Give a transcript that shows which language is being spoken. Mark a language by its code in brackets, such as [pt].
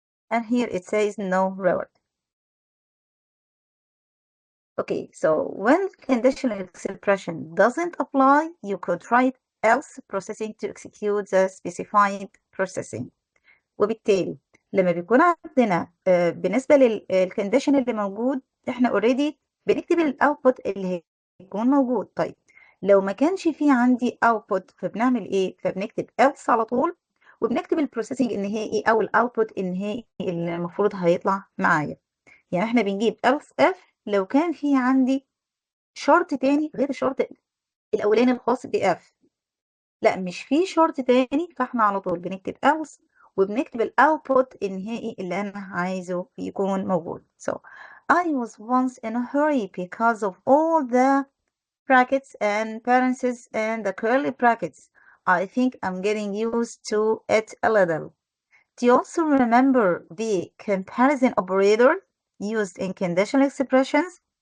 [en] And here it says no reward. Okay, so when conditional expression doesn't apply, you could write else processing to execute the specified processing. [ar] وبالتالي لما بيكون عندنا بالنسبة للكونديشن اللي موجود احنا اوريدي بنكتب الاوتبوت اللي هيكون موجود. طيب لو ما كانش في عندي اوتبوت فبنعمل ايه؟ فبنكتب else على طول وبنكتب البروسيسنج النهائي او الاوتبوت النهائي اللي المفروض هيطلع معايا. يعني احنا بنجيب else if لو كان في عندي شرط تاني غير الشرط الاولاني الخاص ب if. لا مش في شرط تاني فاحنا على طول بنكتب else وبنكتب الاوتبوت النهائي اللي انا عايزه يكون موجود. [en] So I was once in a hurry because of all the brackets and parentheses and the curly brackets. I think I'm getting used to it a little. Do you also remember the comparison operator used in conditional expressions?